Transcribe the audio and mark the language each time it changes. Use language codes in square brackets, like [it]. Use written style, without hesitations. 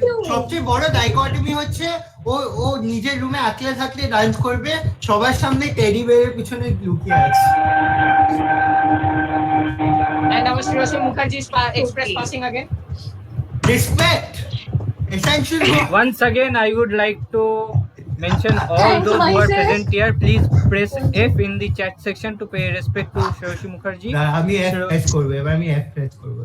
[bn] সবচেয়ে বড় ডাইকটমি হচ্ছে ও নিজের রুমে আকলে থাকলে ডান্স করবে, সবার সামনে টেডি বেয়ারের পিছনে লুকিয়ে আছে। [en] And our Shiroshi Mukherjee express passing again. Respect essential. Once again, I would like to mention all those who are present here. Please press F in the chat section to pay respect to Shoshi Mukherjee. [bn] আমি F press করব, এবার আমি F press করব।